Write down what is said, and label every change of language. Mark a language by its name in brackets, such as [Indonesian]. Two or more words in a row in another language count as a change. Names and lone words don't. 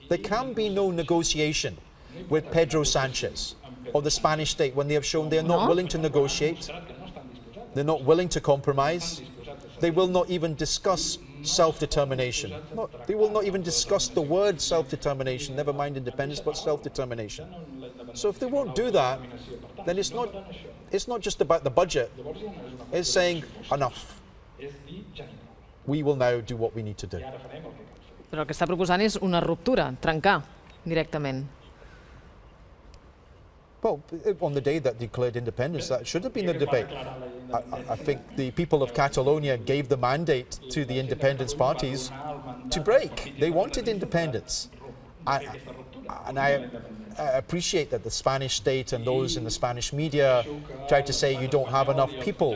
[English] There can be no negotiation with Pedro Sanchez or the Spanish state when they have shown they are not willing to negotiate, they're not willing to compromise, they will not even discuss self-determination. They will not even discuss the word self-determination, never mind independence, but self-determination. So if they won't do that, then it's not just about the budget, it's saying enough. We will now do what we need to do. [Catalan] Però el que està proposant és una ruptura, trencar directament. [English] Well, on the day that declared independence, that should have been the debate. I think the people of Catalonia gave the mandate to the independence parties to break. They wanted independence. And I appreciate that the Spanish state and those in the Spanish media try to say you don't have enough people.